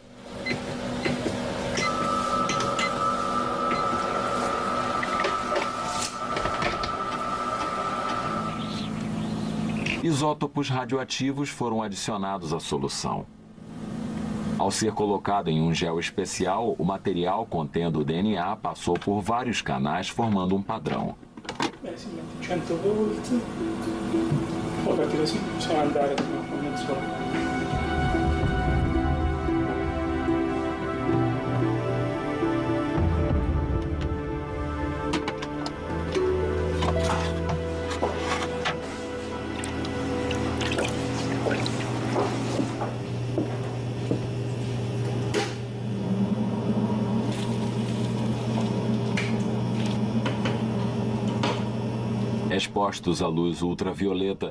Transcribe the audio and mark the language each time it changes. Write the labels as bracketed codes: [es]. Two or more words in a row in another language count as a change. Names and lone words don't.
[pt] Isótopos radioativos foram adicionados à solução. Ao ser colocado em um gel especial, o material contendo o DNA passou por vários canais formando um padrão. [it] Beh, si mette 100 volt, poi partire così possiamo andare fino a mezz'ora. [pt] Expostos à luz ultravioleta,